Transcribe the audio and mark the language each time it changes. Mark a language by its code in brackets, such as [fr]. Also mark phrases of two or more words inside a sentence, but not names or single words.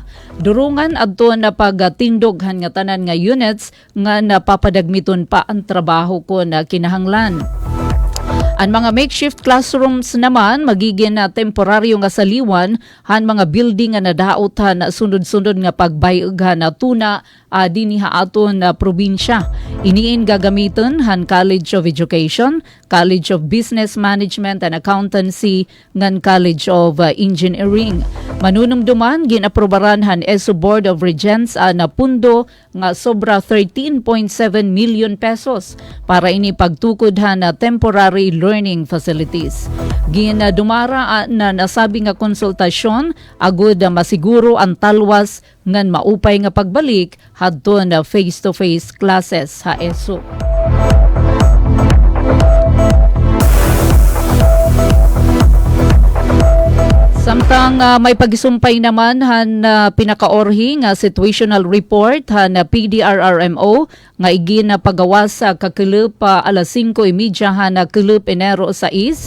[war] Durungan adto na pagtindog nga tanan nga units nga napapadagmiton pa ang trabaho ko na kinahanglan. Ang mga [en] makeshift classrooms [war] naman magiging na temporaryo nga saliwan han mga building nga nadaotan na sunod-sunod nga pagbayughan na tuna dinhi aton na probinsya. Iniin gagamiton han College of Education, College of Business Management and Accountancy ngan College of Engineering. Manunumduman ginaprobaran han ESO Board of Regents na pundo nga sobra 13.7 million pesos para ini pagtukod han na [en] temporary learning facilities. [war] Ginadumara na nasabi nga konsultasyon agud masiguro ang talwas ngan maupay nga pagbalik hadto na [en] face-to-face classes [war] ha ESO. Samtang may pagisumpay naman han pinakaorhi nga situational report han PDRRMO nga igin na pagawas sa kakilip alas 5:30 han kilip Enero 6.